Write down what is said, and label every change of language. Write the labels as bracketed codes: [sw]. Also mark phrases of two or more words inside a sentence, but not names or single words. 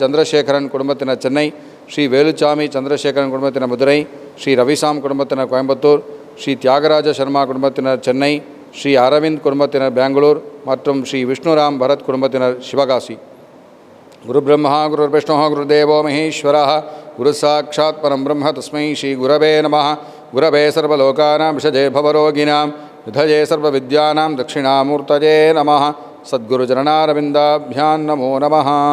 [ta] சந்திரசேகரன் குடும்பத்தினர் சென்னை, ஸ்ரீ வேலுச்சாமி சந்திரசேகரன் குடும்பத்தினர் மதுரை, ஸ்ரீ ரவிசாம் குடும்பத்தினர் கோயம்புத்தூர், ஸ்ரீ தியாகராஜ சர்மா குடும்பத்தினர் சென்னை, ஸ்ரீ அரவிந்த் குடும்பத்தினர் பெங்களூர் மற்றும் ஸ்ரீ விஷ்ணுராம் பரத் குடும்பத்தினர் சிவகாசி. [sa] गुरु ब्रह्मा गुरु विष्णु गुरुदेवो महेश्वरः गुरु साक्षात् परम् ब्रह्म तस्मै श्री गुरवे नमः. गुरवे सर्वलोकानां भिषजे भवरोगिणाम् विधये सर्वविद्यानां दक्षिणामूर्तये नमः. सद्गुरुचरणारविन्दाभ्यां नमो नमः.